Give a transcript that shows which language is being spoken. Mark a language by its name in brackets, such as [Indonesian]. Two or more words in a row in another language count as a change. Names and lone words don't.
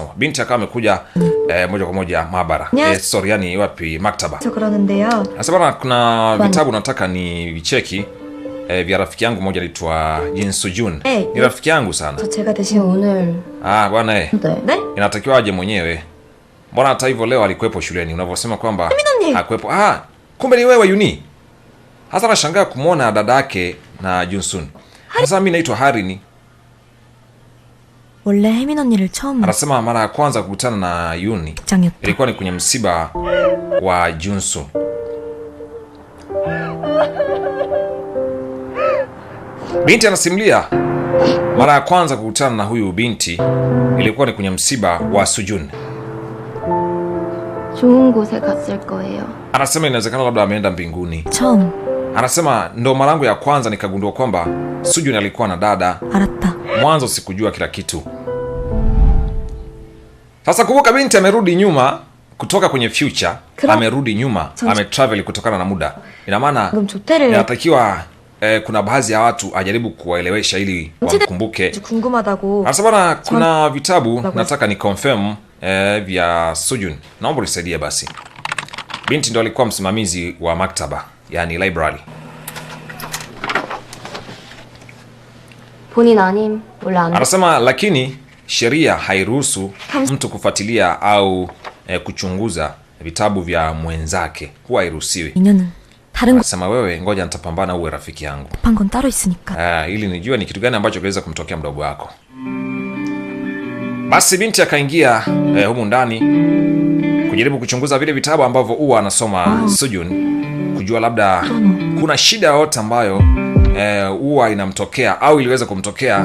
[Swahili] Binti akawa amekuja moja kwa moja maabara. Yani wapi, maktaba. [Korean] 그러는데요. [Swahili] Sasa kuna vitabu nataka ni vicheki vya rafiki yangu mmoja anaitwa Jin Sojun. Ni rafiki yangu sana. [Korean] 제가 대신 오늘. [Swahili] Bwana [Korean] 네? [Swahili] inatakiwa aje mwenyewe. Mbona hata hivyo leo alikuwepo shuleni unavyosema kwamba hakuwepo. Kumbe ni wewe Yuni. Hasa nashangaa kumwona dada yake na Junsun. Sasa mimi naitwa Harini. [Korean] 원래 혜민 언니를 처음 [Swahili] Anasema mara ya kwanza kukutana na Yuni ilikuwa ni kwenye msiba wa Junsun. Binti anasimulia mara ya kwanza kukutana na huyu binti ilikuwa ni kwenye msiba wa Sojun. [Korean] 좋은 곳에 갔을 거예요. [Swahili] Anasema inawezekana labda ameenda mbinguni. [Korean] 처음. [Swahili] Anasema ndo mara yangu ya kwanza nikagundua kwamba Sojun alikuwa na dada. [Korean] 알았다. [Swahili] Mwanzo sikujua kila kitu. Sasa kumbuka binti amerudi nyuma kutoka kwenye future. Amerudi nyuma, ametravel kutokana na muda. Ina maana inatakiwa kuna baadhi ya watu ajaribu kuwaelewesha ili wamkumbuke. Anasema kuna vitabu nataka ni confirm vya Sojun. Naomba unisaidie basi. Binti ndo alikuwa msimamizi wa maktaba, yani library. [Korean] 본인 아님 원래 안. [Swahili] Anasema lakini sheria hairuhusu mtu kufuatilia au kuchunguza vitabu vya mwenzake. Huwa hairuhusiwi. Anasema wewe ngoja nitapambana uwe rafiki yangu. [Korean] 건 따로 있으니까. [Swahili] Ili nijue ni kitu gani ambacho kinaweza kumtokea mdogo wako. Basi binti akaingia humu ndani kujaribu kuchunguza vile vitabu ambavyo huwa anasoma Sojun, kujua labda kuna shida yoyote ambayo huwa inamtokea au iliweza kumtokea.